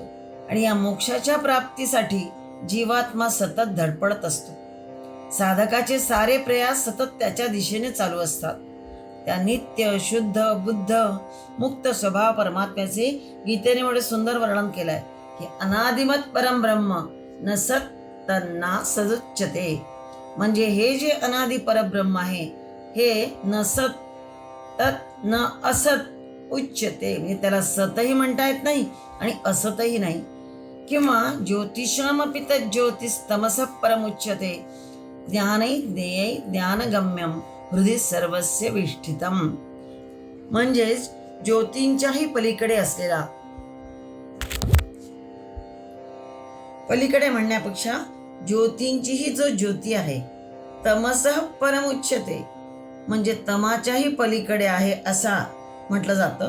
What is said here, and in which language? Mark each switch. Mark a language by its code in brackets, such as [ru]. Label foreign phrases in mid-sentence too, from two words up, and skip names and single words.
[mr] आणि या मोक्षाच्या प्राप्तीसाठी जीवात्मा सतत धडपडत असतो. साधकाचे सारे प्रयास सतत त्याच्या दिशेने चालू असतात. त्या नित्य शुद्ध बुद्ध मुक्त स्वभाव परमात्म्याचे गीतेने एवढे सुंदर वर्णन केलंय की [sa] अनादिमत परम ब्रह्म न सत तन्ना सदुच्यते. [mr] म्हणजे हे जे अनादि परब्रह्म आहे हे [sa] न सत तत् न असत उच्यते. [mr] म्हणजे त्याला सतही म्हणता येत नाही आणि असतही नाही. [sa] किंवा ज्योतिषामपि तज्ज्योतिस्तमसः परमुच्यते. ज्ञानै ज्ञेयै ज्ञानगम्यम हृदय सर्वस्य विष्ठितम. [mr] म्हणजेच ज्योतींच्याही पलीकडे असलेला, पलीकडे म्हणण्यापेक्षा ज्योतींचीही जो ज्योती आहे, [sa] तमसः परमुच्यते [mr] म्हणजे तमाच्याही पलीकडे आहे असा म्हटलं जातं.